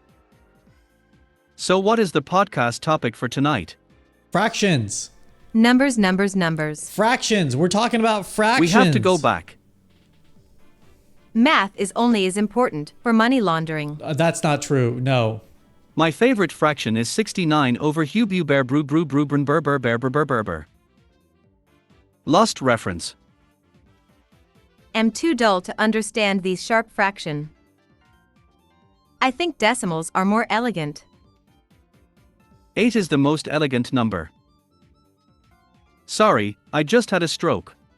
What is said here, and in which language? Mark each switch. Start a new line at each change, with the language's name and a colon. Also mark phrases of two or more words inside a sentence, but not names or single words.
English: So what is the podcast topic for tonight? Fractions. Numbers. Fractions. We're talking about fractions. We have to go back. Math is only as important for money laundering. That's not true. No. My favorite fraction is 69 over Hubu bear bru bru bru brun bur bur bear bur bur bur bur. Lost reference. Am too dull to understand these sharp fraction. I think decimals are more elegant. 8 is the most elegant number. Sorry, I just had a stroke.